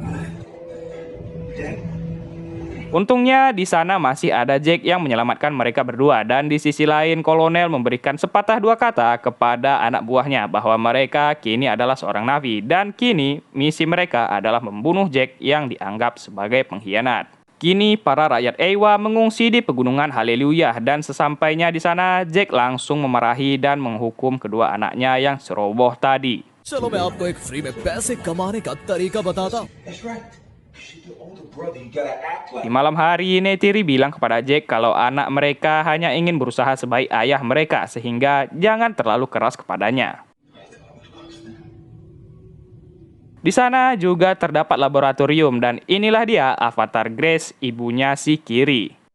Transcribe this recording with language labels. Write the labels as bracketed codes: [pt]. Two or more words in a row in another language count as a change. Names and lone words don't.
[id] Untungnya di sana masih ada Jack yang menyelamatkan mereka berdua, dan di sisi lain Kolonel memberikan sepatah dua kata kepada anak buahnya bahwa mereka kini adalah seorang Na'vi dan kini misi mereka adalah membunuh Jack yang dianggap sebagai pengkhianat. Kini para rakyat Eywa mengungsi di pegunungan Haleluya, dan sesampainya di sana Jack langsung memarahi dan menghukum kedua anaknya yang ceroboh tadi. [hi] चलो मैं आपको एक फ्री में पैसे कमाने का तरीका बताता हूँ। [id] Di malam hari, Neytiri bilang kepada Jack kalau anak mereka hanya ingin berusaha sebaik ayah mereka sehingga jangan terlalu keras kepadanya. Di sana juga terdapat laboratorium, dan inilah dia avatar Grace, ibunya si Kiri.